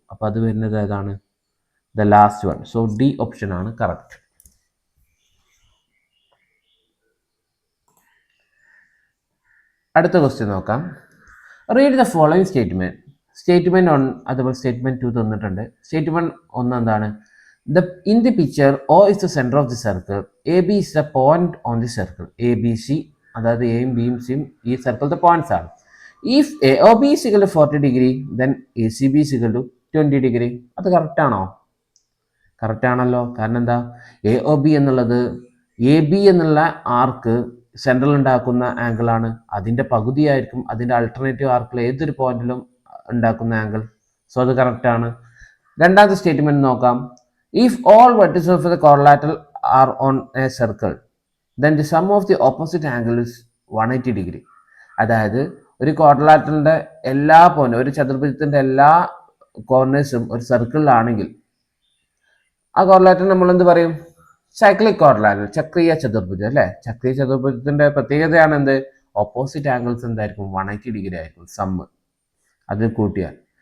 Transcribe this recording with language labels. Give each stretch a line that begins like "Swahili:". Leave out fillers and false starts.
Malayalam: അപ്പോൾ അത് വരുന്നത് ഏതാണ്?
English: The last one.
Malayalam: So D option ആണ് കറക്റ്റ്. അടുത്ത ക്വസ്റ്റ്യൻ നോക്കാം.
English: Read the following statement.
Malayalam: Statement 1 അതുപോലെ സ്റ്റേറ്റ്മെന്റ് 2 തന്നിട്ടുണ്ട്. സ്റ്റേറ്റ്മെന്റ് 1 എന്താണ്?
English: In the picture, O is the center of the circle. AB is the point on the circle.
Malayalam: ABC, അതായത് എയും ബിയും സിയും ഈ സർക്കിളിന്റെ പോയിന്റ്സ് ആണ്.
English: If AOB is equal to 40 degree, then ACB is equal to 20 degree.
Malayalam: അത് correct ആണോ? Correct ആണല്ലോ. കാരണം എന്താ? AOB എന്നുള്ളത് AB എന്നുള്ള ആർക്ക് സെൻട്രൽ ഉണ്ടാക്കുന്ന ആംഗിൾ ആണ്. അതിന്റെ പകുതിയായിരിക്കും അതിന്റെ അൾട്ടർനേറ്റീവ് ആർക്കിൽ ഏതൊരു പോയിന്റിലും ഉണ്ടാക്കുന്ന ആംഗിൾ. സോ അത് കറക്റ്റ് ആണ്. രണ്ടാമത്തെ സ്റ്റേറ്റ്മെന്റ് നോക്കാം.
English: If all vertices of the quadrilateral are on a circle, then the sum of the opposite angle is 180 degree.
Malayalam: അതായത് ഒരു ക്വാഡ്രിലാറ്ററലിന്റെ എല്ലാ പോയിന്റും, ഒരു ചതുർഭുജത്തിന്റെ എല്ലാ കോർണേഴ്സും ഒരു സർക്കിളിലാണെങ്കിൽ ആ ക്വാഡ്രിലാറ്ററൽ നമ്മൾ എന്ത് പറയും? സൈക്ലിക് ക്വാഡ്രിലാറ്ററൽ, ചക്രീയ ചതുർഭുജം അല്ലേ? ചക്രീയ ചതുർഭുജത്തിന്റെ പ്രത്യേകതയാണ് എന്ത്? ഓപ്പോസിറ്റ് ആംഗിൾസ് എന്തായിരിക്കും? 180 ഡിഗ്രി ആയിരിക്കും സമ്മ് അത് കൂട്ടിയാൽ.